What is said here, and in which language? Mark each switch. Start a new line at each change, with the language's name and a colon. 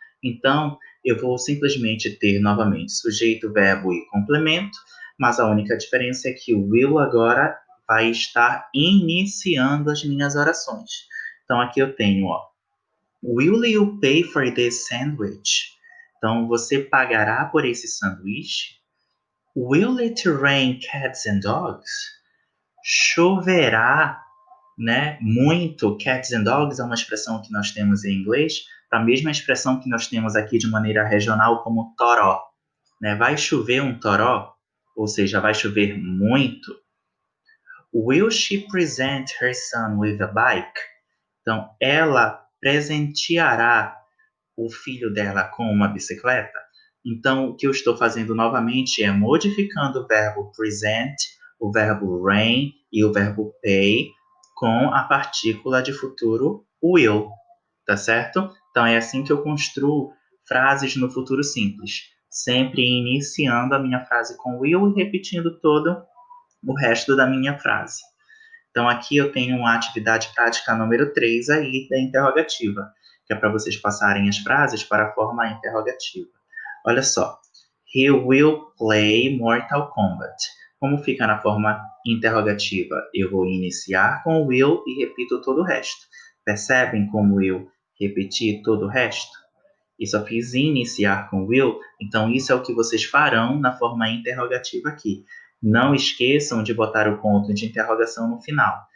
Portuguese: Então, eu vou simplesmente ter novamente sujeito, verbo e complemento, mas a única diferença é que o will agora vai estar iniciando as minhas orações. Então, aqui eu tenho, ó,
English: Will you pay for this sandwich?
Portuguese: Então, você pagará por esse sanduíche?
English: Will it rain cats and dogs?
Portuguese: Choverá, né, muito. Cats and dogs é uma expressão que nós temos em inglês, a mesma expressão que nós temos aqui de maneira regional como toró. Né? Vai chover um toró? Ou seja, vai chover muito.
English: Will she present her son with a bike?
Portuguese: Então, ela presenteará o filho dela com uma bicicleta? Então, o que eu estou fazendo novamente é modificando o verbo present, o verbo rain e o verbo pay com a partícula de futuro will, tá certo? Então, é assim que eu construo frases no futuro simples, sempre iniciando a minha frase com will e repetindo todo o resto da minha frase. Então, aqui eu tenho uma atividade prática número 3 aí da interrogativa, que é para vocês passarem as frases para a forma interrogativa. Olha só.
English: He will play Mortal Kombat.
Portuguese: Como fica na forma interrogativa? Eu vou iniciar com will e repito todo o resto. Percebem como eu repeti todo o resto? E só fiz iniciar com will, então isso é o que vocês farão na forma interrogativa aqui. Não esqueçam de botar o ponto de interrogação no final.